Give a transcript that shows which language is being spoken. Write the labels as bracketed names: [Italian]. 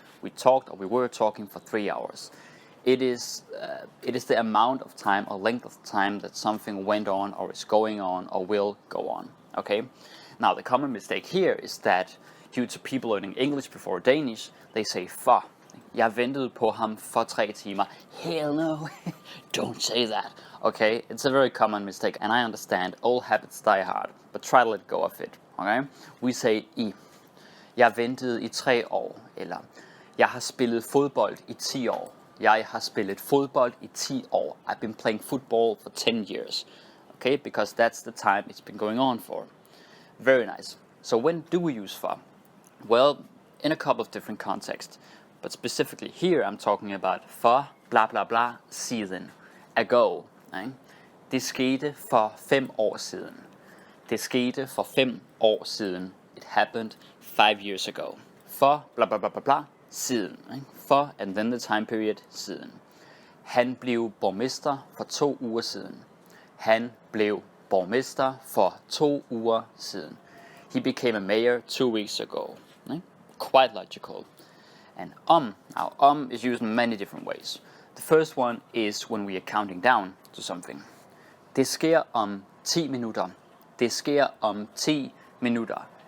[English] We talked, or we were talking for 3 hours. It is the amount of time or length of time that something went on or is going on or will go on. Okay? Now the common mistake here is that due to people learning English before Danish, they say for. [Danish] Jeg ventede på ham for 3 timer. [English] Hell no, don't say that. Okay? It's a very common mistake, and I understand all habits die hard, but try to let go of it. Okay? We say I. [Danish] Jeg ventede i 3 år, eller jeg har spillet fodbold i 10 år. Jeg har spillet fodbold i 10 år. [English] I've been playing football for 10 years. Okay, because that's the time it's been going on for. Very nice. So when do we use for? Well, in a couple of different contexts. But specifically here I'm talking about for blah blah blah siden. Ago. Right? [Danish] Det skete for 5 år siden. Det skete for 5 år siden. [English] It happened 5 years ago. For blah blah blah blah blah siden. Right? For and then the time period siden. [Danish] Han blev borgmester for 2 uger siden. Han blev borgmester for 2 uger siden. [English] He became a mayor 2 weeks ago. Right? Quite logical. And now is used in many different ways. The first one is when we are counting down to something. [Danish] Det sker om 10 minutter. Det sker om 10 minutter.